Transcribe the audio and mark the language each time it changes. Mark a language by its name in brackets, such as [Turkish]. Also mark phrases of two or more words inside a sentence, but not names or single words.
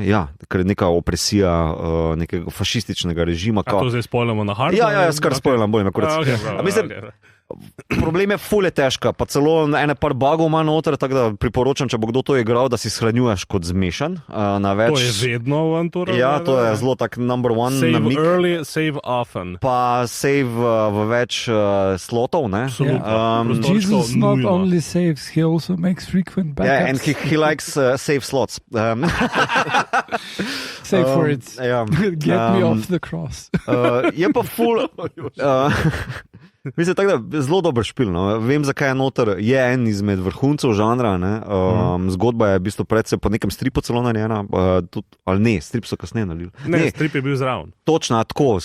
[Slovenian] Ja, ker je neka opresija nekega fašističnega režima. A to zdaj spoilamo na hard? Ja, skar spoilam, bolj me kurec. Mislim, problem je ful je težka, pa celo ene par bugov ima noter, tako da priporočam, če bo kdo to igral, da si shranjuješ kot zmešan na več. To je vedno Avantura? Ja, to je zelo tak [English] number one [Slovenian] save namik. [English] Save early, save often. [Slovenian] Pa save v več slotov, ne? [English] Jesus not only saves, he also makes frequent backups. Yeah, and he likes save slots. Save for it. Get me off the cross. [Slovenian] Je pa ful... Mislim, tako da zelo dober špil, no. Vem, zakaj je noter, je en izmed vrhuncev žanra, ne. Zgodba je v bistvu predvsej po nekem stripu celo narejena, ali ne, strip so kasneje nalili. Ne, strip je bil zraven. Točno, tako.